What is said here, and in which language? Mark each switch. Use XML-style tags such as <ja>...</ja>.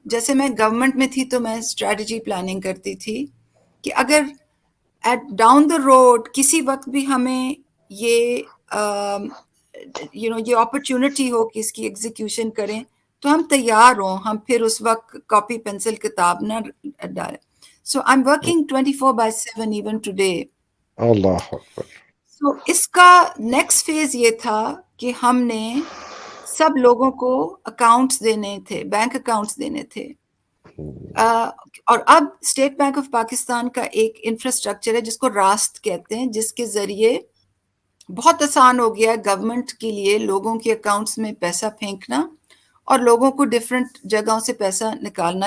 <ur>جیسے میں گورنمنٹ میں تھی تو میں اسٹریٹجی پلاننگ کرتی تھی کہ اگر ڈاؤن دا روڈ کسی وقت بھی ہمیں یہ یہ اپرچونٹی ہو کہ اس کی ایگزیکیوشن کریں تو ہم تیار ہوں, ہم پھر اس وقت کاپی پینسل کتاب نہ ڈالیں.</ur> <en>So I'm working 24/7 even today.</en> <ur>Allah Akbar. So اس کا نیکسٹ فیز یہ تھا کہ ہم نے سب لوگوں کو اکاؤنٹس دینے تھے, بینک اکاؤنٹس دینے تھے. اور اب اسٹیٹ بینک آف پاکستان کا ایک انفراسٹرکچر ہے جس کو راست کہتے ہیں, جس کے ذریعے بہت آسان ہو گیا ہے گورنمنٹ کے لیے لوگوں کے اکاؤنٹس میں پیسہ پھینکنا اور لوگوں کو ڈفرینٹ جگہوں سے پیسہ نکالنا.</ur>